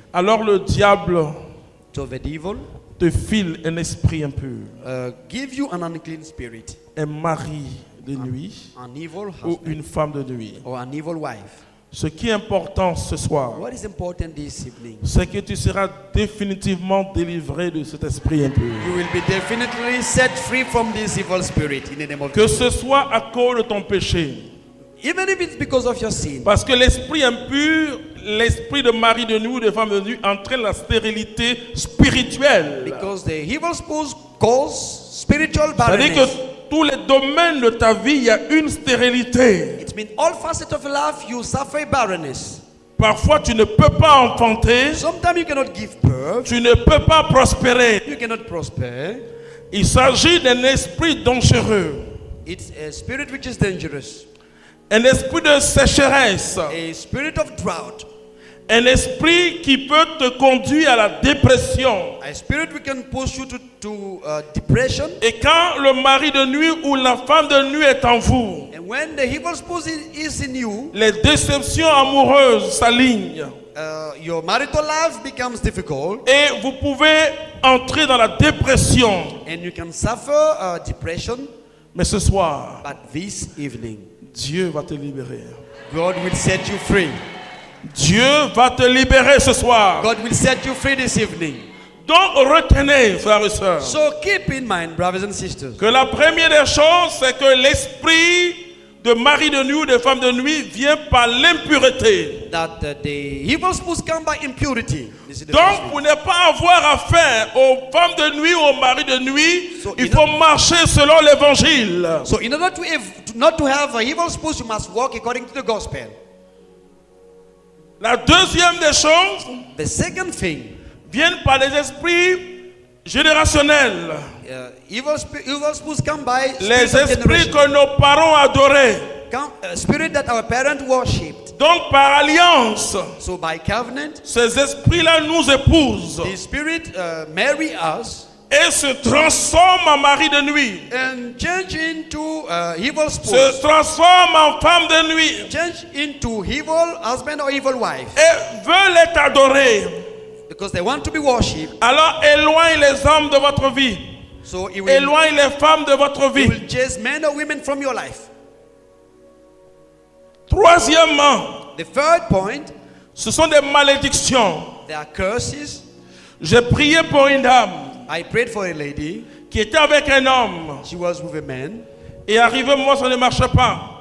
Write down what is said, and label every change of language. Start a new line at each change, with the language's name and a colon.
French: Alors le diable
English: So the devil
French: te file un esprit impur.
English: give you an unclean spirit.
French: Un mari de nuit
English: an evil
French: ou
English: husband
French: une femme de nuit.
English: or an evil wife.
French: Ce qui est important ce soir,
English: What is important this evening?
French: c'est que tu seras définitivement délivré de cet esprit impur.
English: You will be definitely set free from this evil spirit in the name of
French: Que
English: Jesus.
French: ce soit à cause de ton péché.
English: Even if it's because of your sin.
French: Parce que l'esprit impur, l'esprit de mari de nuit ou de femme de nuit entraîne la stérilité spirituelle.
English: Because the evil spouse cause spiritual
French: C'est-à-dire
English: barrenness.
French: que tous les domaines de ta vie, il y a une stérilité.
English: It means all facets of life you suffer barrenness.
French: Parfois, tu ne peux pas enfanter,
English: Sometimes you cannot give birth.
French: tu ne peux pas prospérer.
English: You cannot prosper.
French: Il s'agit d'un esprit dangereux,
English: It's a spirit which is dangerous.
French: un esprit de sécheresse,
English: A spirit of drought.
French: un esprit qui peut te conduire à la dépression.
English: A spirit which can push you to depression.
French: Et quand le mari de nuit ou la femme de nuit est en vous,
English: And when the evil spouse is in you,
French: les déceptions amoureuses s'alignent.
English: your marital life becomes difficult.
French: Et vous pouvez entrer dans la dépression.
English: And you can suffer depression.
French: Mais ce soir,
English: But this evening,
French: Dieu va te libérer.
English: God will set you free.
French: Dieu va te libérer ce soir.
English: God will set you free this evening.
French: Donc retenez, frères et sœurs,
English: So keep in mind, brothers and sisters,
French: que la première des choses, c'est que l'esprit de mari de nuit ou de femme de nuit vient par l'impureté.
English: that the evil spouse come by impurity. This is the first
French: Donc,
English: thing.
French: pour ne pas avoir affaire aux femmes de nuit ou aux maris de nuit,
English: So,
French: il faut marcher selon l'évangile.
English: So in order not to have an evil spouse, you must walk according to the gospel.
French: La deuxième des choses
English: The second thing,
French: vient par les esprits générationnels.
English: evil spouse come by
French: Les
English: spirits of
French: esprits
English: generation.
French: que nos parents adoraient.
English: Spirit that our parents worshipped.
French: Donc, par alliance,
English: So by covenant,
French: ces esprits-là nous épousent
English: the spirit marry us
French: et se transforment en mari de nuit,
English: and change into evil
French: se
English: spouse,
French: transforment en femme de nuit
English: change into evil husband or evil wife,
French: et veulent être adorés.
English: because they want to be worshipped.
French: Alors, éloigne les hommes de votre vie,
English: So it will,
French: éloigne les femmes de votre
English: it
French: vie.
English: will chase men or women from your life.
French: Troisièmement,
English: The third point,
French: ce sont des malédictions.
English: there are curses.
French: J'ai prié pour une dame
English: I prayed for a lady.
French: qui était avec un homme
English: She was with a man.
French: et arrivé moi ça ne marchait pas.